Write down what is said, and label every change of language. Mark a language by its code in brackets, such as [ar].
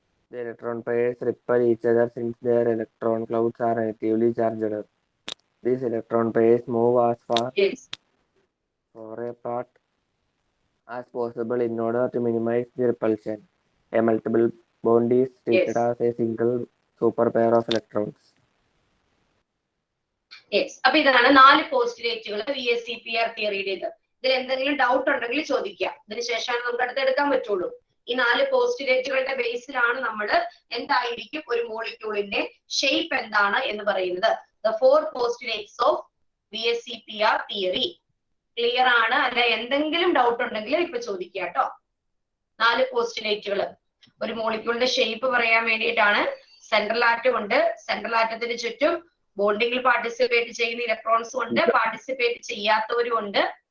[en] The electron pairs repel each other since their electron clouds are negatively charged. These electron pairs move as far apart as possible in order to minimize the repulsion. A multiple bond is treated as a single super pair of electrons. Yes. [ml] അപ്പൊ ഇതാണ് 4 പോസ്റ്റുലേറ്റുകൾ VSEPR തിയറിയുടേത്. ഇതിൽ എന്തെങ്കിലും doubt ഉണ്ടെങ്കിൽ ചോദിക്കാം. ഇതിനുശേഷമാണ് നമുക്ക് അടുത്തെടുക്കാൻ പറ്റുള്ളൂ. ഈ 4 പോസ്റ്റുലേറ്റുകളുടെ ബേസിലാണ് നമ്മൾ എന്തായിരിക്കും ഒരു മോളിക്യൂളിന്റെ ഷേപ്പ് എന്താണ് എന്ന് പറയുന്നത്. [en] The 4 postulates of VSEPR theory. [ml] Clear ആണ് അല്ല? എന്തെങ്കിലും ഡൗട്ട് ഉണ്ടെങ്കിൽ ഇപ്പൊ ചോദിക്കുക കേട്ടോ. 4 പോസ്റ്റുലേറ്റുകൾ ഒരു മോളിക്യൂളിന്റെ ഷേപ്പ് പറയാൻ വേണ്ടിയിട്ടാണ്. സെൻട്രൽ ആറ്റം ഉണ്ട്. സെൻട്രൽ ആറ്റത്തിന് ചുറ്റും ബോണ്ടിങ്ങിൽ പാർട്ടിസിപ്പേറ്റ് ചെയ്യുന്ന ഇലക്ട്രോൺസും ഉണ്ട്, പാർട്ടിസിപ്പേറ്റ് ചെയ്യാത്തവരും ഉണ്ട്.